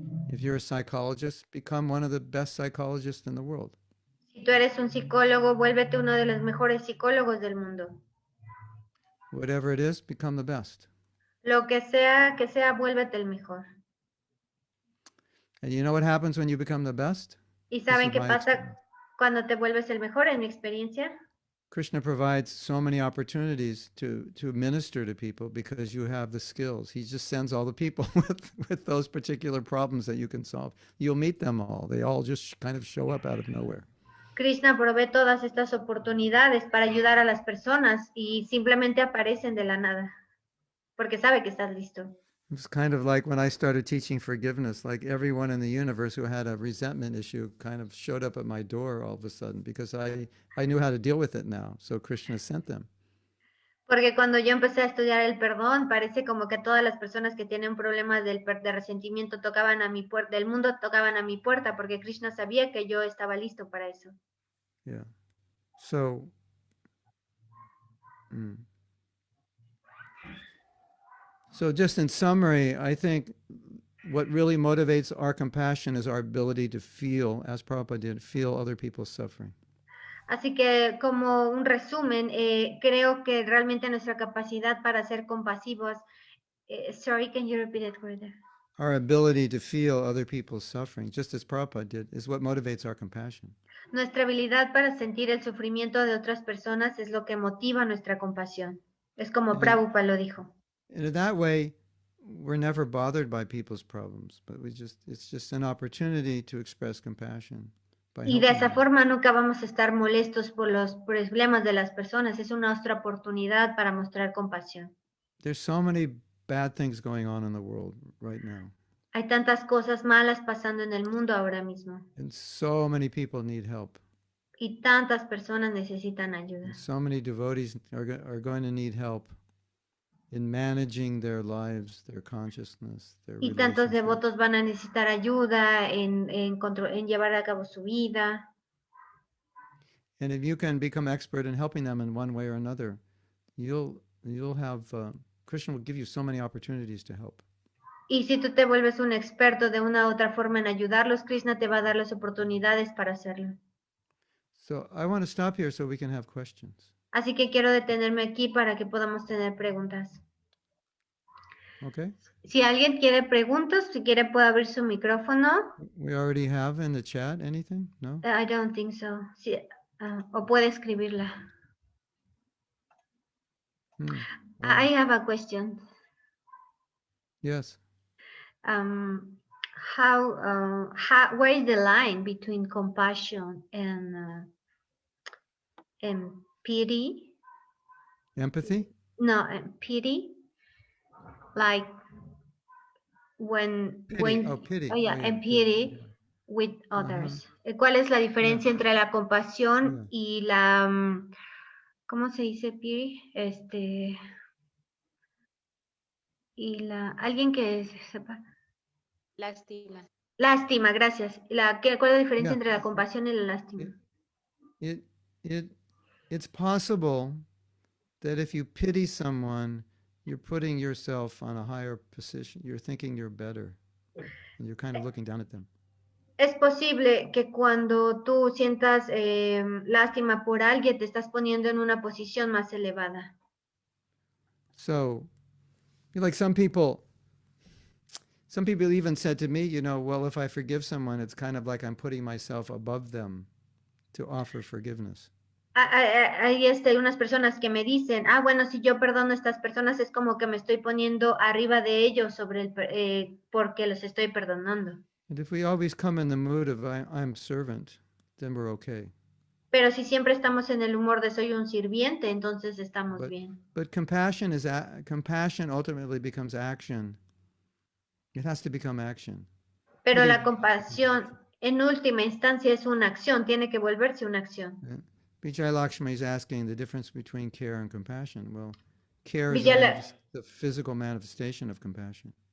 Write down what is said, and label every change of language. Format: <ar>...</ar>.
<en>If you're a psychologist, become one of the best psychologists in the world.</en> <es>Si tú eres un psicólogo, vuélvete uno de los mejores psicólogos del mundo.</es> <en>Whatever it is, become the best.</en> <es>Lo que sea, vuélvete el mejor.</es> <en>And you know what happens when you become the best?</en> <es>¿Y</es> <en>This</en> <es>saben</es> <en>is</en> <es>qué</es> <en>my</en> <es>pasa</es> <en>experience.</en> <es>cuando te vuelves el mejor? En mi experiencia,</es> <en>Krishna provides so many opportunities to minister to people because you have the skills. He just sends all the people with those particular problems that you can solve. You'll meet them all. They all just kind of show up out of nowhere. Krishna provee todas estas oportunidades para ayudar a las personas y simplemente aparecen de la nada, porque sabe que estás listo. It's kind of like when I started teaching forgiveness, like everyone in the universe who had a resentment issue kind of showed up at my door all of a sudden because I knew how to deal with it now. So Krishna sent them.</en> <es>Porque cuando yo empecé a estudiar el perdón, parece como que todas las personas que tienen problemas de resentimiento tocaban a mi puerta, del mundo tocaban a mi puerta, porque Krishna sabía que yo estaba listo para eso.</es> <en>Yeah. So, so just in summary, I think what really motivates our compassion is our ability to feel, as Prabhupada did, feel other people's suffering.</en> <es>Así que como un resumen, creo que realmente nuestra capacidad para ser compasivos,</es> <en>sorry, can you repeat it further? Our ability to feel other people's suffering, just as Prabhupada did, is what motivates our compassion.</en> <es>Nuestra habilidad para sentir el sufrimiento de otras personas es lo que motiva nuestra compasión. Es como Prabhupada lo dijo.</es> <en>And in that way, we're never bothered by people's problems, but it's just an opportunity to express compassion.</en> <es>Y de esa forma nunca vamos a estar molestos por los problemas de las personas. Es una otra oportunidad para mostrar compasión.</es> <en>There's so many bad things going on in the world right now.</en> <es>Hay tantas cosas malas pasando en el mundo ahora mismo.</es> <en>And so many people need help.</en> <es>Y tantas personas necesitan ayuda.</es> <en>And so many devotees are going to need help in managing their lives, their consciousness, their</en> <es>Y tantos</es> <en>relationships.</en> <es>devotos van a necesitar ayuda en llevar a cabo su vida.</es> <en>And if you can become expert in helping them in one way or another, you'll have Krishna will give you so many opportunities to help.</en> <es>Y si tú te vuelves un experto de una u otra forma en ayudarlos, Krishna te va a dar las oportunidades para hacerlo.</es> <en>So I want to stop here so we can have questions.</en> <es>Así que quiero detenerme aquí para que podamos tener preguntas.</es> <en>Okay?</en> <es>Si alguien quiere preguntas, si quiere puede abrir su micrófono.</es> <en>We already have in the chat anything? No? I don't think so.</en> <es>Sí, o puede escribirla.</es> <en>I have a question. Yes. Where is the line between compassion and pity? Empathy? No, pity. Like when Pity. Oh, pity. and pity with others.</en> <es>¿Cuál es la diferencia entre la compasión</es> <en>Yeah.</en> <es>y la, ¿cómo se dice, Piri? Y alguien que sepa. Lástima. Lástima, gracias. ¿Cuál es la diferencia</es> <en>Yeah.</en> <es>entre la compasión y la lástima?</es> <en>It's possible that if you pity someone, you're putting yourself on a higher position. You're thinking you're better, and you're kind of looking down at them.</en> <es>Es posible que cuando tú sientas lástima por alguien, te estás poniendo en una posición más elevada.</es> <en>So, like some people even said to me, well, if I forgive someone, it's kind of like I'm putting myself above them to offer forgiveness.</en> <es>Hay unas personas que me dicen, bueno, si yo perdono a estas personas es como que me estoy poniendo arriba de ellos porque los estoy perdonando.</es> <en>And if we always come in the mood of I'm servant, then we're okay.</en> <es>Pero si siempre estamos en el humor de soy un sirviente, entonces estamos bien.</es> <en>But compassion ultimately becomes action. It has to become action.</en> <es>Pero la compasión en última instancia es una acción, tiene que volverse una acción.</es> <en>Vijay Lakshmi is asking the difference between care and compassion. Well, care is the physical manifestation of compassion.</en>